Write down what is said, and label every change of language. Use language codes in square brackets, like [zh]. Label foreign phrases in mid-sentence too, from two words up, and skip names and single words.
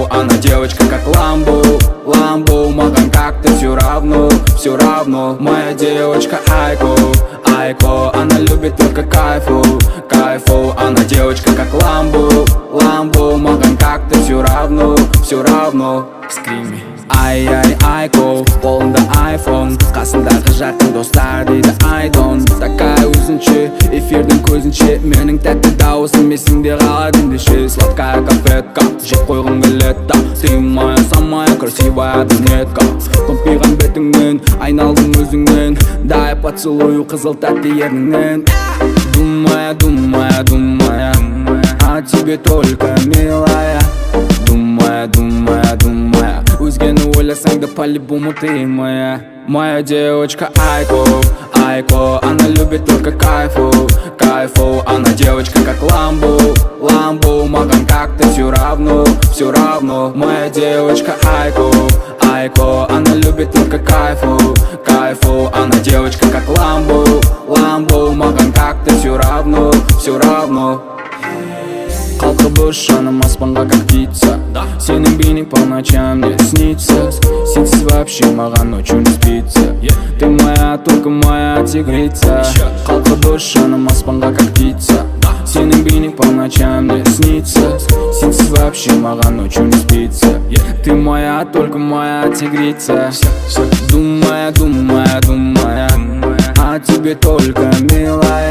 [ru] Она девочка как Ламбо, Ламбо, маған как-то все равно, все равно. Моя девочка Айко, Айко, она любит только кайфу, кайфу. Она девочка как Ламбо, Ламбо, маған как-то все равно, все равно. В скриме [kk] ай-ай Айко, қолында айфон, қасындағы жақын достар дейді айдон. Такая өзінше, эфирдің көзінше, менің тәтті дауысым есіңде қалады ендеше. [ru] Сладкая конфетка, [kk] жеп қойғым келеді, [ru] сыймая самая красивая брюнетка. [kk] Томпиған бетіңнен, айналдым өзіңнен, [ru] дай поцелую [kk] қызыл тәтті ерніңнен. [ru] Думая, думая, думая о тебе только, милая. Думая, думая, думая, [kk] өзгені ойласаң да [ru] по-любому ты моя. Моя девочка Айко, Айко, она любит только кайфу, кайфу. Она девочка как Ламбо, Ламбо, маған как-то все равно, все равно. Моя девочка Айко, Айко, она любит только кайфу, кайфу. Она девочка как Ламбо, Ламбо, маған как-то все равно, все равно. [kk] Қалқыбыш жаным аспанға [ru] как птица, [kk] сенің бейнең [ru] по ночам мне снится. Сенсіз вообще маған ночью не спится. Ты моя, только моя тигрица. [kk] Қалқыбыш жаным аспанға [ru] как птица, [kk] сенің бейнең [ru] по ночам мне снится. Сенсіз вообще маған ночью не спится. Ты моя, только моя тигрица. Думая, думая, думая о тебе только, милая.